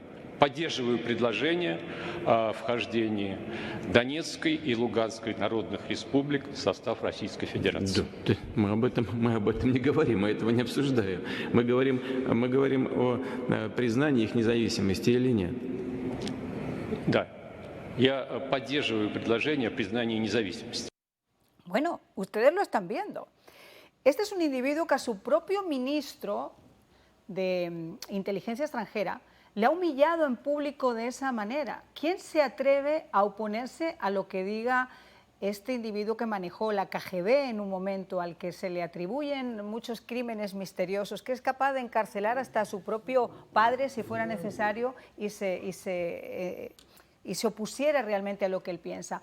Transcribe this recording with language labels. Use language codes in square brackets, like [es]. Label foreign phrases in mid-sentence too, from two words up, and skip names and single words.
[ru] Поддерживаю предложение о вхождении Донецкой и Луганской народных республик в состав Российской Федерации. Да, мы об этом не говорим, мы этого не обсуждаем. Мы говорим о признании их независимости или нет. Да, я поддерживаю предложение о признании независимости. [es] Bueno, ustedes lo están viendo. Este es un individuo que a su propio ministro de Inteligencia Extranjera le ha humillado en público de esa manera. ¿Quién se atreve a oponerse a lo que diga este individuo que manejó la KGB en un momento, al que se le atribuyen muchos crímenes misteriosos, que es capaz de encarcelar hasta a su propio padre si fuera necesario y se opusiera realmente a lo que él piensa?